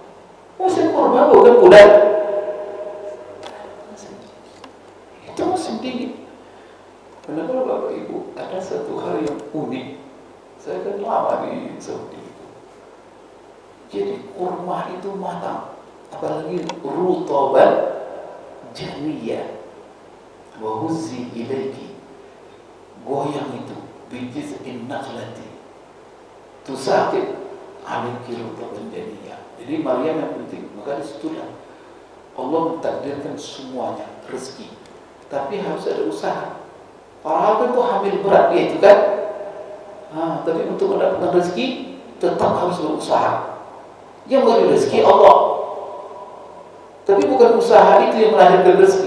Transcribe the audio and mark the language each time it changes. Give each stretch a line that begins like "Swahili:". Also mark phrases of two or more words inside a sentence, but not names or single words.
Indonesian: Musim kurma bukan bulan, itu musim dingin. Kenapa Bapak Ibu? Ada satu hal yang unik. Saya kan lama di Saudi itu. Jadi kurma itu matang, apalagi
Arabic: رطبا جنيا. وهزي إليك,
Indonesian: goyang itu
Arabic: بجذع النخلة تساقط عليك رطبا جنيا.
Indonesian: Jadi Maryam yang penting. Maka disitulah Allah mentakdirkan semuanya rezeki, tapi harus ada usaha. Padahal kan itu hamil berat dia itu kan. Tapi untuk mendapatkan rezeki tetap harus berusaha. Yang beri rezeki Allah, tapi bukan usaha itu yang melahirkan rezeki.